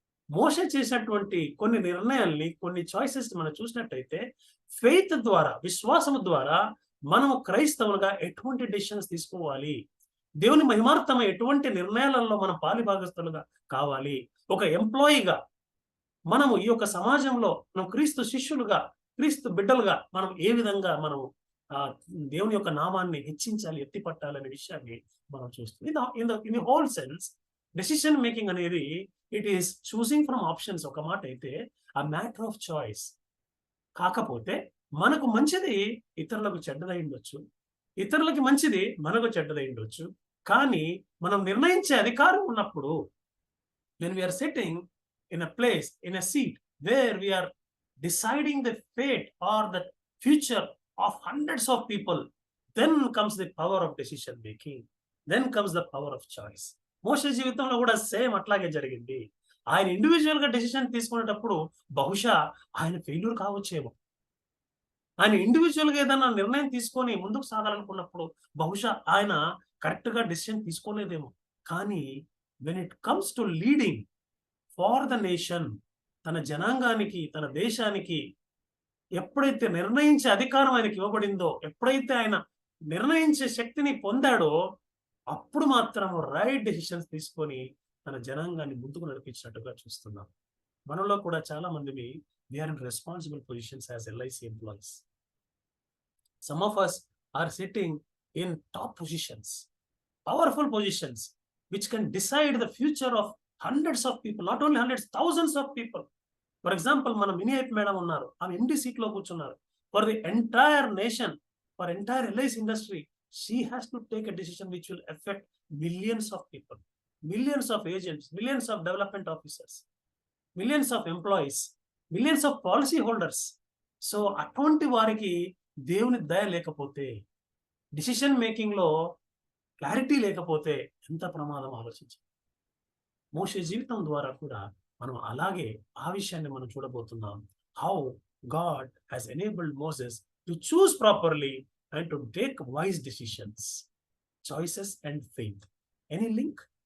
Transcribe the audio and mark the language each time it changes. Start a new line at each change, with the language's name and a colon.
Telugu: మోషే చేసినటువంటి కొన్ని నిర్ణయాల్ని, కొన్ని చాయిసెస్ మనం చూసినట్టయితే ఫెయిత్ ద్వారా, విశ్వాసము ద్వారా మనము క్రైస్తవులుగా ఎటువంటి డెసిషన్స్ తీసుకోవాలి, దేవుని మహిమార్థమై ఎటువంటి నిర్ణయాలలో మనం పాలిభాగస్తులుగా కావాలి, ఒక ఎంప్లాయీగా మనము ఈ యొక్క సమాజంలో మనం క్రీస్తు శిష్యులుగా, క్రీస్తు బిడ్డలుగా మనం ఏ విధంగా మనం దేవుని యొక్క నామాన్ని హెచ్చించాలి, ఎత్తిపట్టాలనే విషయాన్ని మనం చూస్తాం.
English: in the whole sense decision making అనేది it is choosing from options
Telugu: ఒక మాట అయితే,
English: A matter of choice.
Telugu: కాకపోతే మనకు మంచిది ఇతరులకు చెడ్డదై ఉండొచ్చు, ఇతరులకి మంచిది మనకు చెడ్డదై ఉండొచ్చు. కానీ మనం నిర్ణయించే అధికారం ఉన్నప్పుడు,
English: when we are sitting in a place, in a seat where we are deciding the fate or the future of hundreds of people, then comes the power of decision making, then comes the power of choice.
Telugu: మోషే జీవితంలో కూడా same అట్లాగే జరిగింది. ఆయన individual గా decision తీసుకునేటప్పుడు బహుశా ఆయన failure కావచ్చేమో. ఆయన ఇండివిజువల్ గా ఏదైనా నిర్ణయం తీసుకొని ముందుకు సాగాలనుకున్నప్పుడు బహుశా ఆయన కరెక్ట్ గా డెసిషన్ తీసుకోలేదేమో. కానీ
English: when it comes to leading for the nation,
Telugu: తన జనాంగానికి, తన దేశానికి ఎప్పుడైతే నిర్ణయించే అధికారం ఆయనకి ఇవ్వబడిందో, ఎప్పుడైతే ఆయన నిర్ణయించే శక్తిని పొందాడో, అప్పుడు మాత్రం రైట్ డెసిషన్స్ తీసుకొని తన జనాంగాన్ని ముందుకు నడిపించినట్టుగా చూస్తున్నాం. మనలో కూడా చాలా మందిని
English: we are in responsible positions as LIC employees. Some of us are sitting in top positions, powerful positions, which can decide the future of hundreds of people, not only hundreds, thousands of people. For example,
Telugu: మన మినియట్ madam ఉన్నారు, ఆమె MD seat లో కూర్చున్నారు.
English: For the entire nation, for entire LIC industry, she has to take a decision which will affect millions of people, millions of agents, millions of development officers, millions of employees, millions of policy holders.
Telugu: So అటువంటి వారికి దేవుని దయ లేకపోతే, decision making లో clarity లేకపోతే ఎంత ప్రమాదం ఆలోచించాలి. మోషే జీవితం ద్వారా కూడా మనం అలాగే ఆ విషయాన్ని మనం చూడబోతున్నాం.
English: How God has enabled Moses to choose properly and to take wise decisions, choices and faith. Any link?